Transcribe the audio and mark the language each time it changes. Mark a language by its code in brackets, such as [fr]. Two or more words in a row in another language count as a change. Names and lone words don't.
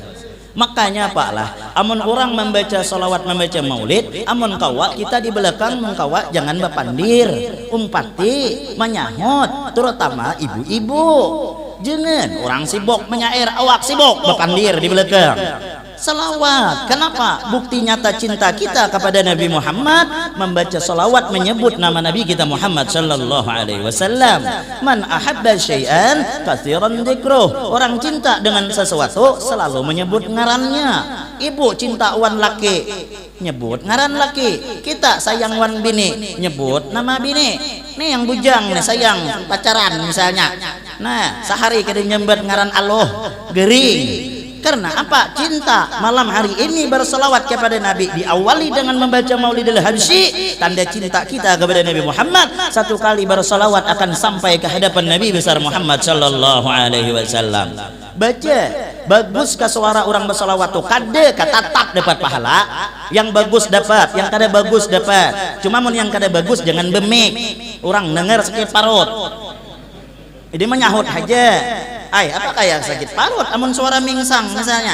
[bjn] Makanya Pak lah, amun orang membaca salawat membaca maulid, amun kawa kita di belakang mengkawa jangan bapandir, umpati, menyahut, terutama ibu-ibu. Jangan orang sibuk menyair awak sibuk bapandir di belakang. Salawat. Kenapa? Bukti nyata cinta kita kepada Nabi Muhammad, membaca salawat menyebut nama Nabi kita Muhammad [ar] صلى الله عليه وسلم. من أحب شيئا كثيرا ذكره. [bjn] Orang cinta dengan sesuatu selalu menyebut ngarannya. Ibu cinta wan laki, nyebut ngaran laki. Kita sayang wan bini, nyebut nama bini. Nih yang bujang nih sayang pacaran misalnya. Nah, sehari kita nyebut ngaran Allah gering. Karena apa? Cinta. Malam hari ini berselawat kepada Nabi diawali dengan membaca Maulidil Habsyi, tanda cinta kita kepada Nabi Muhammad. Satu kali berselawat akan sampai ke hadapan Nabi besar Muhammad [ar] صلى الله عليه وسلم. [bjn] Baca, bagus ke suara orang berselawat tuh kade katatak dapat pahala, yang bagus dapat, yang kada bagus dapat. Cuma mun yang kada bagus jangan bemik, orang dengar sakit parut. Ini menyahut aja. Ay, apa kayak sakit parut amun suara mingsang misalnya.